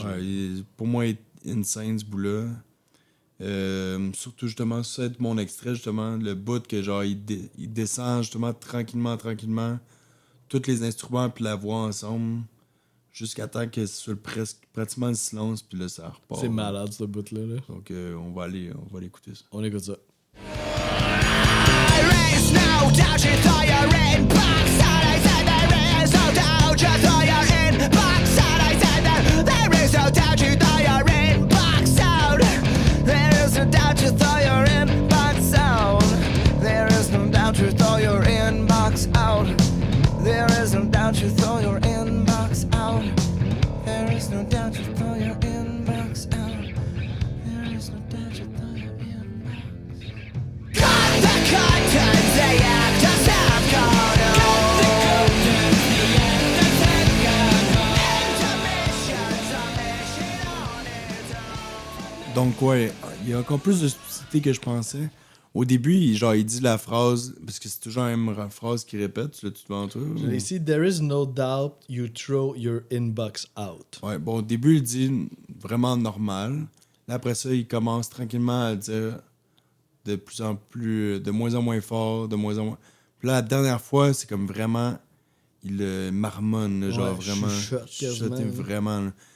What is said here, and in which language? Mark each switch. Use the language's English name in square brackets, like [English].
[French] Ouais, pour moi, il est insane, ce bout-là. Surtout, justement, ça, c'est mon extrait, justement, le bout que, genre, il descend, justement, tranquillement, tous les instruments puis la voix ensemble. jusqu'à temps que ce soit pratiquement le silence, puis là, ça repart. C'est malade, ce bout-là. Là. Donc, on va aller écouter ça. On écoute ça. [English] There is no doubt you throw your inbox out. I said there is no doubt you throw your inbox out. I said there is no doubt you throw your inbox out. There is no doubt you throw your inbox out. There is no doubt you throw your inbox out. There is no doubt you throw your inbox out. There is no doubt you throw your inbox out. There is no doubt you throw your inbox. Cut the curtains, the actors have gone home. Cut the curtains, the actors have gone home. Intermissions are mission on its own. [French] Donc, ouais, il y a encore plus de subtilité que je pensais. Au début, il dit la phrase, parce que c'est toujours la même phrase qu'il répète, tu l'as-tu devant toi? Je l'ai ici. [English] There is no doubt you throw your inbox out. [French] Ouais, bon, au début, il dit vraiment normal. Là, après ça, il commence tranquillement à le dire de moins en moins fort, de moins en moins. Puis là, la dernière fois, c'est comme vraiment, il marmonne, là, genre vraiment. Chuchote vraiment. Là.